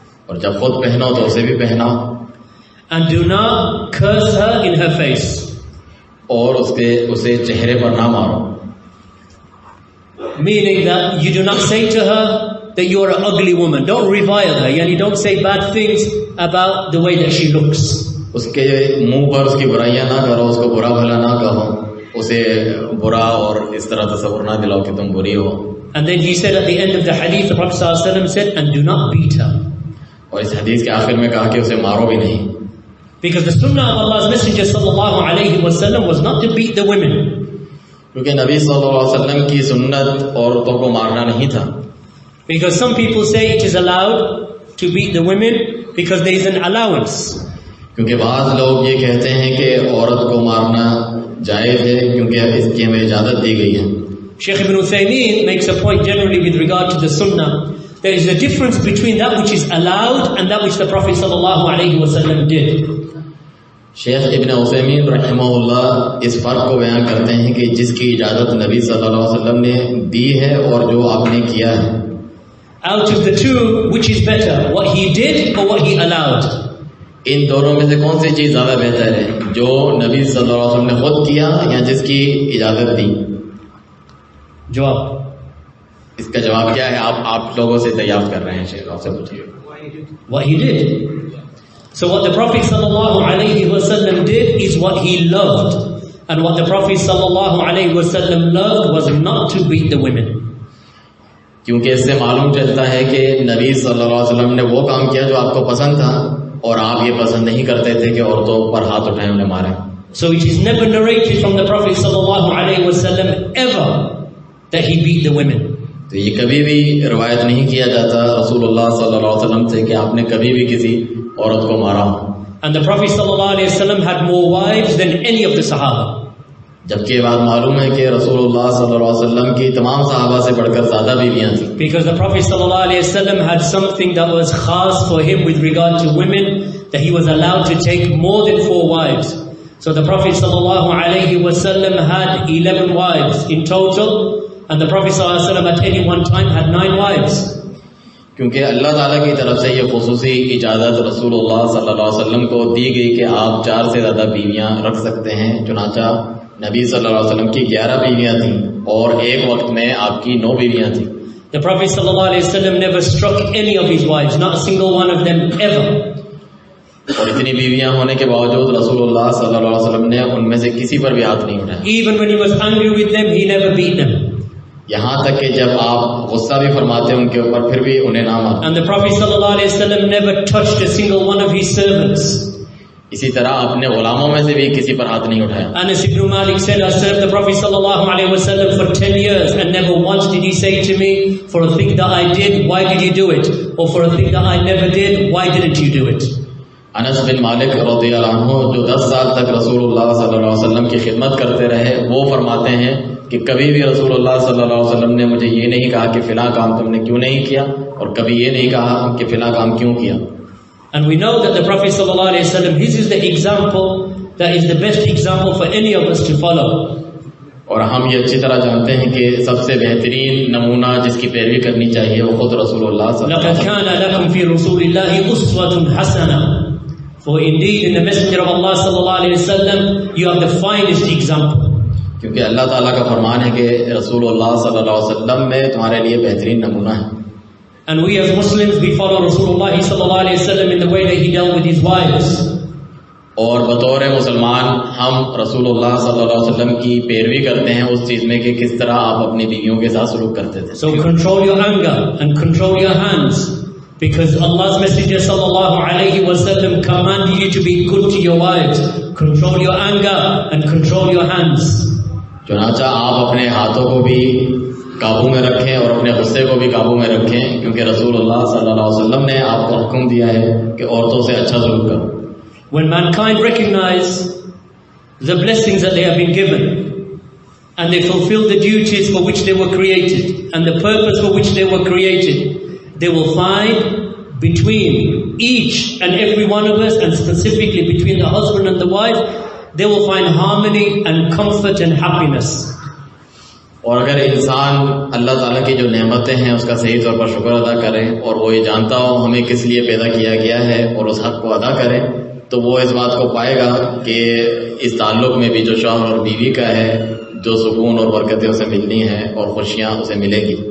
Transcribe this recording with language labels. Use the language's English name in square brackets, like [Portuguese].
[Hindi] और जब खुद पहनो तो उसे भी पहनाओ. [English] And do not curse her in her face. [Hindi] और उसे चेहरे पर ना मारो. [English] Meaning that you do not say to her that you are an ugly woman. Don't revile her. Yani don't say bad things about the way that she looks. [Hindi] उसके मुंह पर उसकी बुराइयां ना करो, उसको बुरा भला ना कहो, उसे बुरा और इस तरह तस्वुर ना दिलाओ कि तुम बुरी हो. [English] And then he said at the end of the hadith, the Prophet ﷺ said, and do not beat her. [Hindi] और इस हदीस के आखिर में कहा कि उसे मारो भी नहीं. [English] Because the sunnah of Allah's Messenger sallallahu alayhi wa sallam was not to beat the women. [Hindi] क्योंकि नबी सल्लल्लाहु अलैहि वसल्लम की सुन्नत औरतों को मारना नहीं था. [English] Because some people say it is allowed to beat the women because there is an allowance. [Hindi] क्योंकि बाज़ लोग ये कहते हैं कि औरत को मारना जायज़ है क्योंकि इसकी हमें इजाज़त दी गई है. [English] Shaykh ibn Uthaymeen makes a point generally with regard to the sunnah. There is a difference between that which is allowed and that which the Prophet sallallahu alayhi wa sallam did. [Hindi] Sheikh इब्न उथैमीन रहमहुल्लाह इस फर्क को बयान करते हैं कि जिसकी इजाज़त नबी सल्लल्लाहु अलैहि वसल्लम ने दी है और जो आपने किया है. [English] Out of the two, which is better, what he did or what he allowed? [Hindi] इन दोनों में से कौन सी चीज़ ज़्यादा बेहतर है, जो नबी सल्लल्लाहु अलैहि वसल्लम ने खुद किया या जिसकी इजाज़त दी? जवाब इसका जवाब क्या है? आप लोगों से दरियाफ्त कर रहे हैं. शेख आपसे पूछिए. [English] What he did. So what the Prophet sallallahu alayhi wa sallam did is what he loved, and what the Prophet sallallahu alayhi wa sallam loved was not to beat the women. [Hindi] क्योंकि इससे मालूम चलता है कि नबी सल्लल्लाहु अलैहि वसल्लम ने वो काम किया जो आपको पसंद था और आप ये पसंद नहीं करते थे कि औरतों पर हाथ उठाएं उन्हें मारें. [English] So it is never narrated from the Prophet sallallahu alayhi wa sallam ever that he beat the women. [Hindi] तो ये कभी भी रिवायत नहीं किया जाता रसूलुल्लाह सल्लल्लाहु अलैहि वसल्लम से कि आपने कभी भी किसी औरत को मारा. [English] And the Prophet sallallahu alayhi wa sallam had more wives than any of the Sahaba. [Hindi] जबकि ये बात मालूम है कि रसूलुल्लाह सल्लल्लाहु अलैहि वसल्लम की तमाम सहाबा से बढ़कर ज़्यादा बीवियां थी. [English] Because the Prophet sallallahu alayhi wa sallam had something that was khas for him with regard to women, that he was allowed to take more than 4 wives. So the Prophet sallallahu alayhi wa sallam had 11 wives in total, and the Prophet sallallahu alayhi wa sallam at any one time had 9 wives. [Hindi] क्योंकि अल्लाह ताला की तरफ से ये खुसूसी इजाज़त रसूलुल्लाह सल्लल्लाहु अलैहि वसल्लम को दी गई कि आप 4 से ज़्यादा बीवियां रख सकते हैं. चुनांचा नबी सल्लल्लाहु अलैहि वसल्लम की 11 बीवियां थीं और एक वक्त में आपकी 9 बीवियां थीं. [English] The Prophet sallallahu alaihi wasallam never struck any of his wives, not a single one of them ever. [Hindi] और इतनी बीवियां होने के बावजूद रसूलुल्लाह सल्लल्लाहु अलैहि वसल्लम ने उनमें से किसी पर भी हाथ नहीं उठाया. [English] Even when he was angry with them, he never beat them. [Hindi] यहाँ तक कि जब आप गुस्सा भी फरमाते हैं उनके ऊपर फिर भी उन्हें ना मारते. [English] And the Prophet sallallahu alaihi wasallam never touched a single one of his servants. [Hindi] इसी तरह अपने गुलामों में से भी किसी पर hath नहीं उठाया. [English] Anas ibn Malik said, I served the Prophet sallallahu alaihi wasallam for 10 years and never once did he say to me, for a thing that I did, why did you do it? Or for a thing that I never did, why didn't you do it? [Hindi] Anas बिन मालिक रज़ियल्लाहु अन्हु जो 10 साल तक रसूलुल्लाह सल्लल्लाहु अलैहि वसल्लम की खिदमत करते रहे, वो फरमाते हैं कि कभी भी रसूलुल्लाह सल्लल्लाहु अलैहि वसल्लम ने मुझे ये नहीं कहा कि फिला काम तुमने क्यों नहीं किया, और कभी ये नहीं कहा कि फिला काम क्यों किया. [English] And we know that the Prophet sallallahu alaihi wasallam, his is the example that is the best example for any of us to follow. [Hindi] और हम ये अच्छी तरह जानते हैं कि सबसे बेहतरीन नमूना जिसकी पैरवी करनी चाहिए वो खुद रसूलुल्लाह सल्लल्लाहु अलैहि वसल्लम. [Arabic] لَقَدْ كَانَ لَكُمْ فِي رُسُولِ اللَّهِ أُسْوَةٌ حَسَنَةٌ. [English] For indeed in the Messenger of Allah sallallahu alaihi wasallam you have the finest example. [Hindi] क्योंकि अल्लाह ताला का फरमान है कि रसूलुल्लाह सल्लल्लाहु अलैहि वसल्लम में तुम्हारे लिए बेहतरीन नमूना है. [English] And we as Muslims, we follow Rasulullah sallallahu alaihi wasallam in the way that he dealt with his wives. [Hindi] और बतौर मुसलमान हम रसूलुल्लाह सल्लल्लाहु अलैहि वसल्लम की पैरवी करते हैं उस चीज में कि किस तरह आप अपनी बीवियों के साथ सलूक करते थे. [English] So control your anger and control your hands, because Allah's Messenger sallallahu alaihi wasallam commanded you to be good to your wives. Control your anger and control your hands. [Hindi] चुनाचा आप अपने हाथों को भी काबू में रखें और अपने गुस्से को भी काबू में रखें, क्योंकि रसूलुल्लाह सल्लल्लाहु अलैहि वसल्लम ने आपको हुक्म दिया है कि औरतों से अच्छा सलूक करो. [English] When mankind recognize the blessings that they have been given, and they fulfill the duties for which they were created and the purpose for which they were created, they will find between each and every one of us, and specifically between the husband and the wife, they will find harmony and comfort and happiness. [Hindi] और अगर इंसान अल्लाह ताला की जो नेमतें हैं उसका सही तौर पर शुक्र अदा करे और वो ये जानता हो हमें किस लिए पैदा किया गया है और उस हक को अदा करे, तो वो इस बात को पाएगा कि इस ताल्लुक में भी जो शौहर और बीवी का है, जो सुकून और बरकतें उसे मिलनी हैं और खुशियाँ उसे मिलेगी.